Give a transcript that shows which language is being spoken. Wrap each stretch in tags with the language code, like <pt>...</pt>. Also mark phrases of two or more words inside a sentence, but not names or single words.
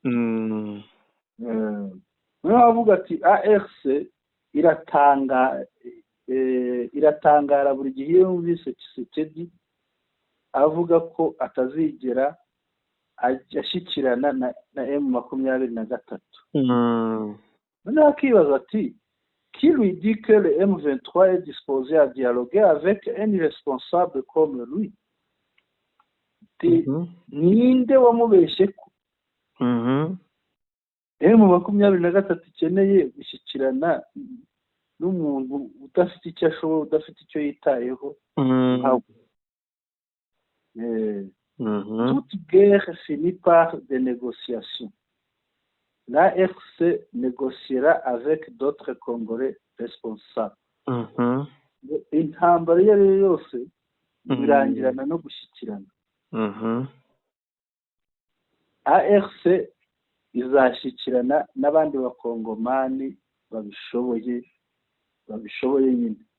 <rw>Bavuga ati ARC iratangara buri gihe iyo yumvise Tshisekedi avuga ko atazigera ashyikirana na M23. Noneho akibaza ati</rw> <fr>qui lui dit que le M23 est disposé à dialoguer avec un irresponsable comme lui?</fr> <rw>Ninde wamubeshye ko M23 ikeneye gushyikirana n'umuntu udafite icyo ashoboye, udafite icyo yitayeho?</rw> <fr>Toute guerre finit par des négociations. La RC négociera avec d'autres Congolais responsables.</fr> <rw>Intambara iyo ari yo yose birangirana no gushyikirana. ARC izashyikirana n'abandi bakongomani babishoboye nyine.</rw>